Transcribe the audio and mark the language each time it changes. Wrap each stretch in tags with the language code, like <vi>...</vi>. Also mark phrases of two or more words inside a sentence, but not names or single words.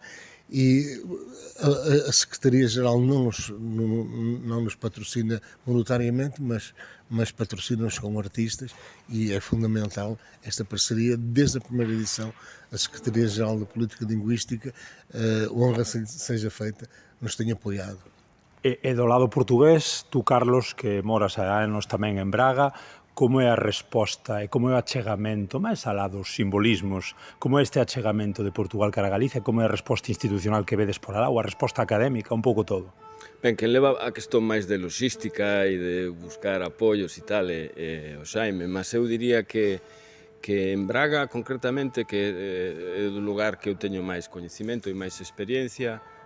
<pt>E a Secretaria-Geral não nos patrocina monetariamente, mas patrocina-nos com artistas, e é fundamental esta parceria. Desde a primeira edição, a Secretaria-Geral da Política Linguística, honra seja feita, nos tem apoiado.</pt> <gl>E do lado portugués, tú, Carlos, que moras há anos tamén en Braga, como é a resposta e como é o achegamento, máis alá dos simbolismos, como é este achegamento de Portugal cara a Galicia, como é a resposta institucional que vedes por alá, ou a resposta académica, un pouco todo? Ben, quen leva a questón máis de logística e de buscar apoios e tal é o Xaime, mas eu diría que en Braga, concretamente, que é do lugar que eu teño máis coñecimento e máis experiencia,</gl>